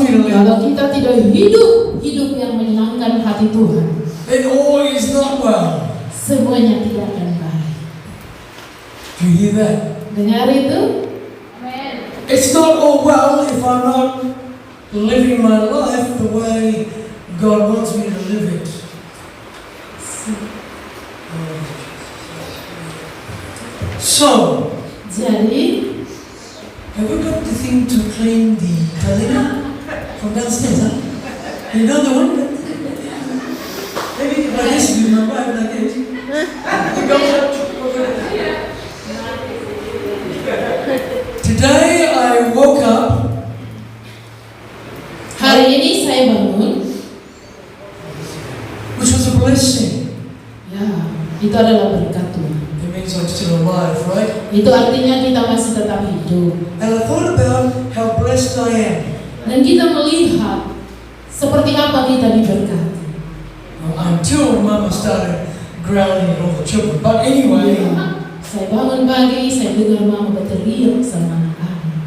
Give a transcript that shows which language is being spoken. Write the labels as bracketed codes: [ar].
[id] Kalau kita tidak hidup yang menyenangkan hati Tuhan, [en] then all is not well. [id] semuanya tidak akan baik. [en] Do you hear that? [id] Dengar itu? [en] It's not all well if I'm not living my life the way God wants me to live it. So, [id] Jadi, [en] have we got the thing to clean the toilet from downstairs? Huh? You know the one? Maybe if I just do my wife like this. Today I woke up. [id] hari ini saya bangun. [en] Which was a blessing. [id] Ya, itu adalah berkat Tuhan. [en] It means I'm still alive, right? [id] Itu artinya kita masih tetap hidup. [en] And I thought about how blessed I am. [id] Dan kita melihat seperti apa kita diberkati. [en] Until Mama started growling at all the children. But anyway, [id] Saya bangun pagi, saya dengar mama berteriak sama anak-anak.